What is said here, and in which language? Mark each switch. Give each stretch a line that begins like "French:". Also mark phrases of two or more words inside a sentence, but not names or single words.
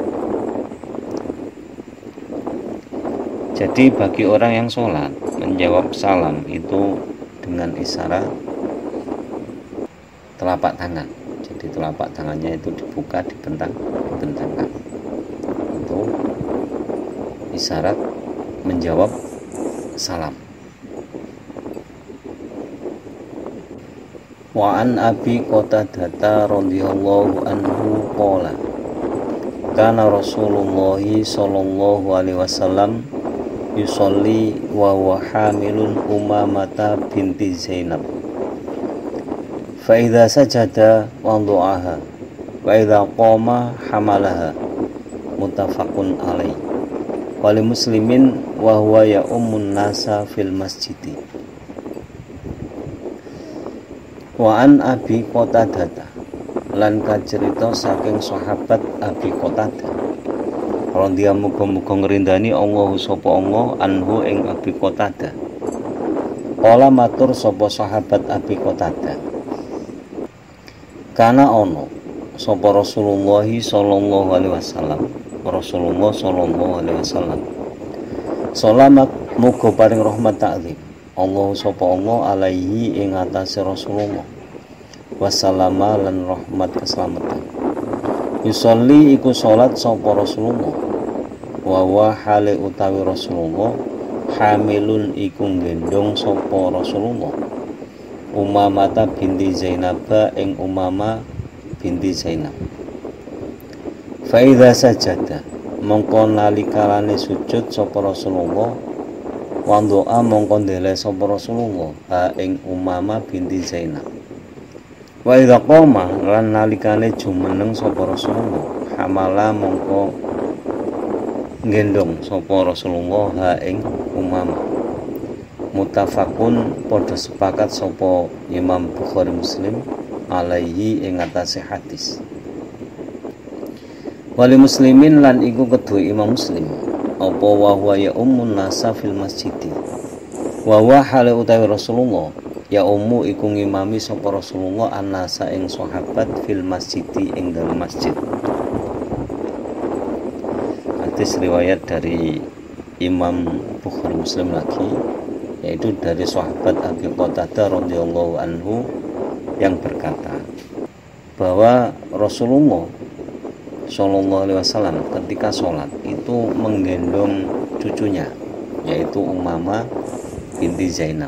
Indonesian: Jadi bagi orang yang sholat menjawab salam itu dengan isyarat telapak tangan. Jadi telapak tangannya itu dibuka, dibentangkan. Itu isyarat menjawab salam.
Arabic: وعن أبي قتادة رضي الله عنه قال كان رسول الله صلى الله عليه وسلم يصلي وهو حامل أمامة بنت زينب فإذا سجد وضعها وإذا قام حملها متفق عليه ولمسلم وهو يؤم الناس في المسجد. وعن أبي قتادة
Javanese: lan kacerita saking sahabat Abi Qatadah radhiyallahu muga-muga ngrindani Allah sapa Allah anhu ing Abi Qatadah. Kala matur sapa sahabat Abi Qatadah, kana ono sapa Rasulullah
Arabic: صلى الله عليه وسلم,
Javanese: Rasulullah
Arabic: صلى الله عليه وسلم
Javanese: salamat muga paring rahmat ta'zim Allah sapa Allah alaihi ing atase Rasulullah wassalama lan rahmat keselamatan. Yusolli iku salat sapa Rasulullah wa hale utawi Rasulullah hamilun iku gendong sapa Rasulullah Umamata binti Zainab ing Umamah binti Zainab.
Arabic: فإذا سجد
Javanese: mongko nalikalane sujud sapa Rasulullah wa doa mongko ndele sapa Rasulullah ing Umamah binti Zainab.
Arabic: وإذا قام
Javanese: lan nalikane jumeneng sapa Rasulullah hamala mongko gendong sapa Rasulullah ing Umamah. Muttafaqun padha sepakat sapa Imam Bukhari Muslim alaihi ing atase hadis.
Arabic: ولمسلم
Javanese: lan iku kedue Imam Muslim apa
Arabic: وهو يؤم الناس في المسجد. وهو
Javanese: hale utawi Rasulullah ya ummu iku ngimami sapa Rasulullah annasa ing sahabat
Arabic: في المسجد
Javanese: ing dalem masjid.
Indonesian: Hadis riwayat dari Imam Bukhari Muslim lagi, yaitu dari sahabat Abi Qatadah
Arabic: رضي الله عنه
Indonesian: yang berkata bahwa Rasulullah
Arabic: صلى الله عليه وسلم
Indonesian: ketika sholat itu menggendong cucunya, yaitu Umamah binti Zainab.